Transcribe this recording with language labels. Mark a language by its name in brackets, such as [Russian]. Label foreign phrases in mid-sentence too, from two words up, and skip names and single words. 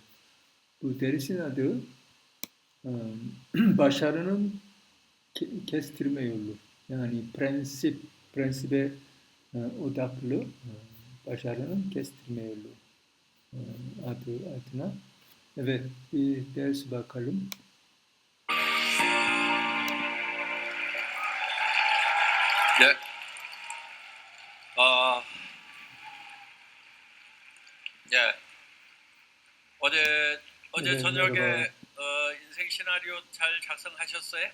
[Turkish] Bu derisin adı başarının kestirme yolu. Yani prensibe odaklı başarının kestirme yolu adına. Evet, bir ders bakalım. [Korean] 네. 예. 어제 네, 저녁에 [Turkish] merhaba. [Korean] 인생 시나리오 잘 작성하셨어요?